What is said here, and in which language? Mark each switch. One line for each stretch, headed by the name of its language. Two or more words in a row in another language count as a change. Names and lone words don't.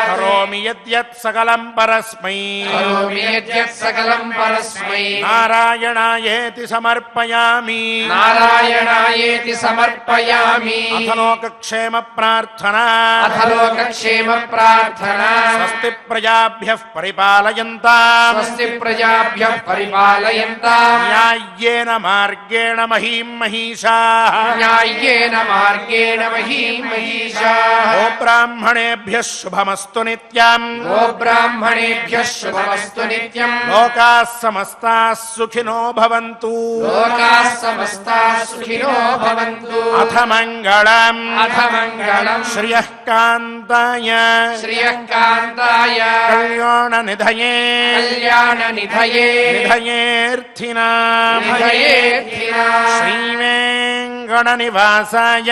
Sanskrit: కరోమి యద్యత్ సకలం పరస్మై కరోమి యద్యత్ సకలం పరస్మై నారాయణాయేతి సమర్పయామి నారాయణాయేతి సమర్పయామి అథ లోకక్షేమ ప్రార్థనా అథ లోకక్షేమ ప్రార్థనా స్వస్తి ప్రజాభ్యః పరిపాలయంతాం స్వస్తి ప్రజాభ్యః పరిపాలయంతాం న్యాయ్యేన మార్గేణ మహీం మహిషాః న్యాయ్యేన మార్గేణ మహీం మహిషాః ఓ బ్రాహ్మణేభ్యః శుభమస్తు నిత్యం ఓ బ్రాహ్మణేభ్యః శుభమస్తు నిత్యం లోకాः సమస్తాः సుఖినో భవంతు లోకాः సమస్తాः సుఖినో భవంతు అథ మంగళం అథ మంగళం శ్రియః కాంతాయ శ్రియః కాంతాయ కళ్యాణ నిధయే కళ్యాణ నిధయే నిధయేర్థినాం నిధయేర్థినాం శ్రీవేంకట నివాసాయ